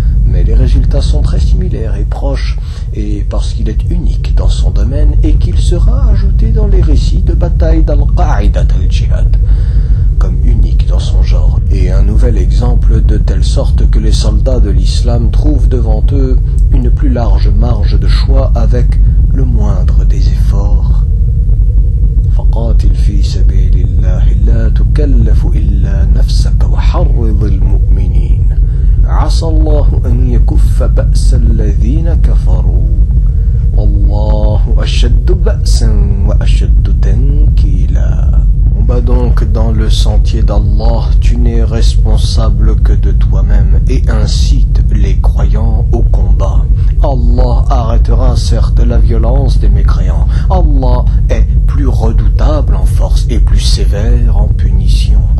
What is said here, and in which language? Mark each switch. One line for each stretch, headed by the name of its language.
French: Mais les résultats sont très similaires et proches, et parce qu'il est unique dans son domaine et qu'il sera ajouté dans les récits de bataille d'Al-Qaïda al-Jihad, comme unique dans son genre, et un nouvel exemple de telle sorte que les soldats de l'islam trouvent devant eux une plus large marge de choix avec le moindre des efforts.
Arabic: فقاتل في سبيل الله لا تكلف إلا نفسك وحرض المؤمنين عسى الله أن يكف بأس الذين كفروا والله أشد بأسا وأشد تنكيلا.
French: Combat donc dans le sentier d'Allah, tu n'es responsable que de toi-même, et incite les croyants au combat. Allah arrêtera certes la violence des mécréants. Allah est plus redoutable en force et plus sévère en punition.